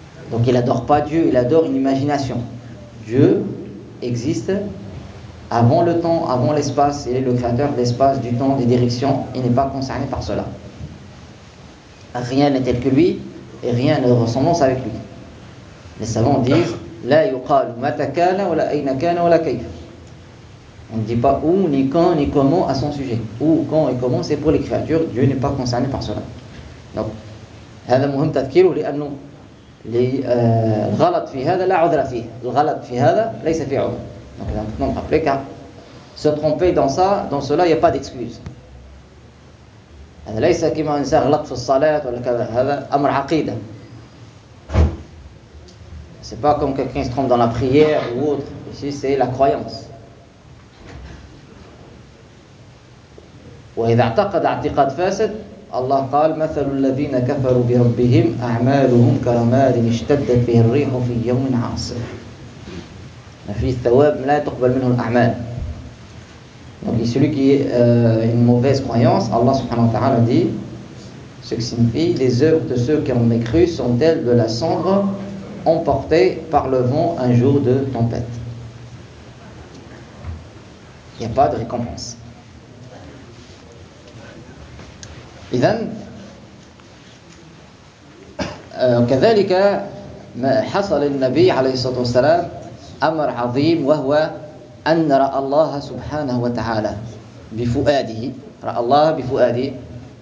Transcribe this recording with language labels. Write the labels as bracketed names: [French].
[French] Donc il n'adore pas Dieu, il adore une imagination. Dieu existe avant le temps, avant l'espace. Il est le créateur de l'espace, du temps, des directions. Il n'est pas concerné par cela. Rien n'est tel que lui et rien n'a de ressemblance avec lui. Les savants disent [Arabic] لا يقال متى كان ولا أين كان ولا كيف. [French] On ne dit pas où, ni quand, ni comment à son sujet. Où, quand et comment, c'est pour les créatures. Dieu n'est pas concerné par cela. [Arabic] Donc, هذا مهم تذكيره لأنه الغلط في هذا لا عذر فيه. الغلط في هذا ليس في عذر. [French] Donc, maintenant, rappelez car se tromper dans ça, dans cela, il n'y a pas d'excuse. [Arabic] هذا ليس كما إنسان غلط في الصلاة ولا كذا. هذا أمر عقيدة. [French] C'est pas comme quelqu'un se trompe dans la prière ou autre. Ici, c'est la croyance. [Arabic] وإذا اعتقد اعتقاد فاسد الله قال مثل الذين كفروا بربهم أعمالهم كرماد اشتدت به الريح في يوم عاصف. ما في ثواب لا تقبل منه الأعمال. [French] Donc celui qui a une mauvaise croyance, Allah subhanahu wa ta'ala dit ce que signifie les œuvres de ceux qui ont mécru sont-elles de la cendre emporté par le vent un jour de tempête. Il n'y a pas de récompense. [Arabic] إذن كذلك ما حصل للنبي عليه الصلاة والسلام amr azim wa huwa an ra Allah subhanahu wa ta'ala bi fu'adihi, ra Allah bi fu'adihi.